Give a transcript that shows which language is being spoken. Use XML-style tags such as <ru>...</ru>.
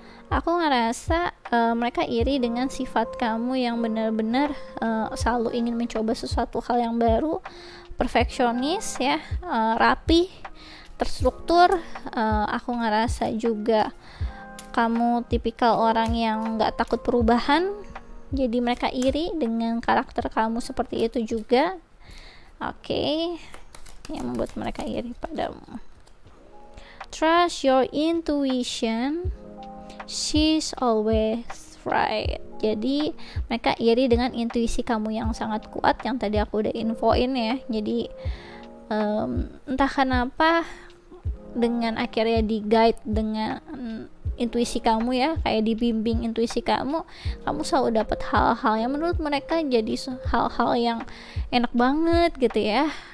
<id>Aku ngerasa mereka iri dengan sifat kamu yang benar-benar selalu ingin mencoba sesuatu hal yang baru, perfeksionis ya, rapi, terstruktur. Aku ngerasa juga kamu tipikal orang yang gak takut perubahan, jadi mereka iri dengan karakter kamu seperti itu juga. Oke, yang membuat mereka iri padamu.</id> <en>Trust your intuition, she's always right.</en> <id>Jadi mereka iri dengan intuisi kamu yang sangat kuat, yang tadi aku udah infoin ya. Jadi entah kenapa dengan akhirnya di guide dengan intuisi kamu ya, kayak dibimbing intuisi kamu selalu dapat hal-hal yang menurut mereka jadi hal-hal yang enak banget gitu ya.</id>